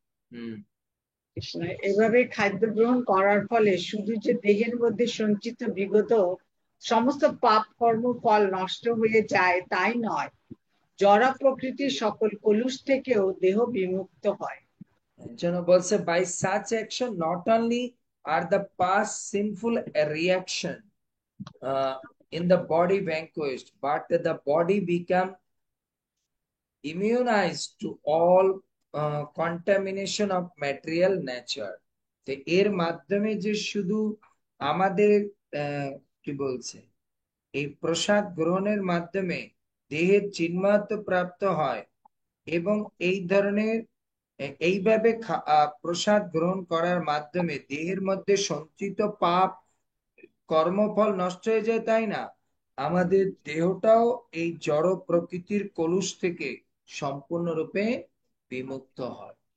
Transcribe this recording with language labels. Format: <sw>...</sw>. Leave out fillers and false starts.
<bn>হম। কৃষ্ণ। এভাবে খাদ্য গ্রহণ করার ফলে শুধু যে দেহের মধ্যে সঞ্চিত বিগত সমস্ত পাপ কর্ম ফল নষ্ট হয়ে যায় তাই নয়, জড় প্রকৃতির সকল কলুষ থেকেও দেহ বিমুক্ত হয়। এর জন্য বলছে</bn> <en>by such action not only are the past sinful reaction uh, in the body vanquished, but the body become immunized to all contamination of material nature.</en> <bn>তো এর মাধ্যমে যে শুধু আমাদের কি বলছে, এই প্রসাদ গ্রহণের মাধ্যমে দেহের চিন্মাত্র প্রাপ্ত হয় এবং এই ধরনের এইভাবে প্রসাদ গ্রহণ করার মাধ্যমে দেহের মধ্যে সঞ্চিত পাপ কর্মফল নষ্ট হয়ে যায়, তাই না, আমাদের দেহটাও এই জড় প্রকৃতির কলুষ থেকে সম্পূর্ণরূপে বিমুক্ত হয়।</bn>